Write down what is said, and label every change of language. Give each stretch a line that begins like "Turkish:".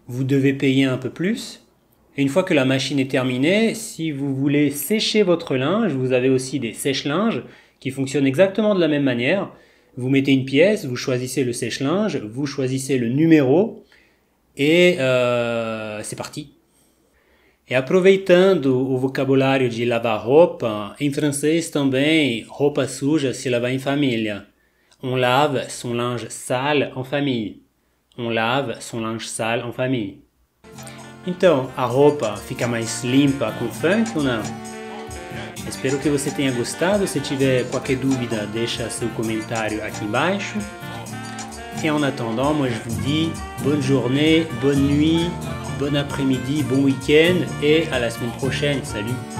French: Vous devez payer un peu plus. Et une fois que la machine est terminée, si vous voulez sécher votre linge, vous avez aussi des sèche-linges qui fonctionnent exactement de la même manière. Vous mettez une pièce, vous choisissez le sèche-linge, vous choisissez le numéro et c'est parti.
Portuguese: E aproveitando o vocabulário de lavar roupa, em francês também, roupa suja se lava em família.
French: On lave son linge sale en famille. On lave son linge sale en famille.
Portuguese: Então, a roupa fica mais limpa com funk ou não? Espero que você tenha gostado. Se tiver qualquer dúvida, deixa seu comentário aqui embaixo.
French: Et en attendant, moi je vous dis bonne journée, bonne nuit, bon après-midi, bon week-end et à la semaine prochaine. Salut!